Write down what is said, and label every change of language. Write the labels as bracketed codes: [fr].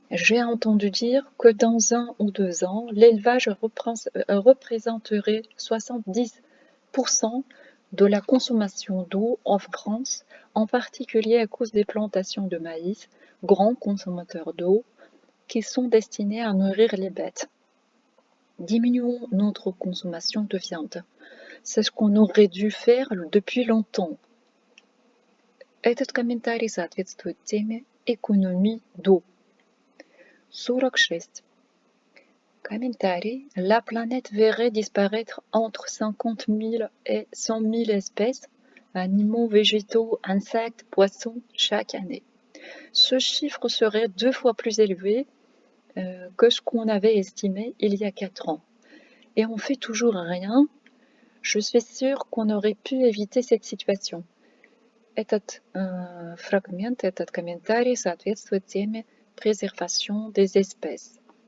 [fr] J'ai entendu dire que dans 1 ou 2 ans, l'élevage représenterait 70% de la consommation d'eau en France, en particulier à cause des plantations de maïs, grands consommateurs d'eau, qui sont destinés à nourrir les bêtes. Diminuons notre consommation de viande. C'est ce qu'on aurait dû faire depuis longtemps. [ru] Этот комментарий соответствует теме [fr] économie d'eau. [ru] 46. Комментарий. [fr] La planète verrait disparaître entre 50 000 et 100 000 espèces, animaux, végétaux, insectes, poissons, chaque année. Ce chiffre serait 2 fois plus élevé que ce qu'on avait estimé il y a 4 ans. Et on fait toujours rien. Je suis sûre qu'on aurait pu éviter cette situation. [ru] Этот фрагмент, этот комментарий соответствует теме [fr] préservation des espèces.